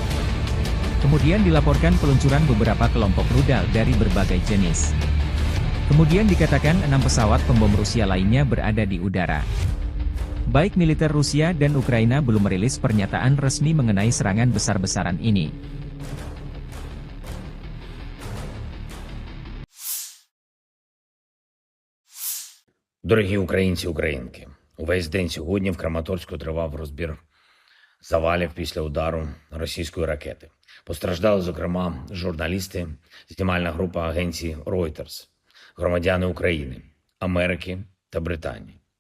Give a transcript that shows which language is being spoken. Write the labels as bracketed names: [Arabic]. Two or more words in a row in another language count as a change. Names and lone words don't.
[Indonesian] Kemudian dilaporkan peluncuran beberapa kelompok rudal dari berbagai jenis. Kemudian dikatakan 6 pesawat pembom Rusia lainnya berada di udara. Baik militer Rusia dan Ukraina belum merilis pernyataan resmi mengenai serangan besar-besaran ini. [Ukrainian] Дорогі українці, українки, увесь день сьогодні в Краматорську тривав розбір завалів після удару російської ракети. Постраждали, зокрема, журналісти, знімальна група агенції Reuters, громадяни України, Америки та Британії.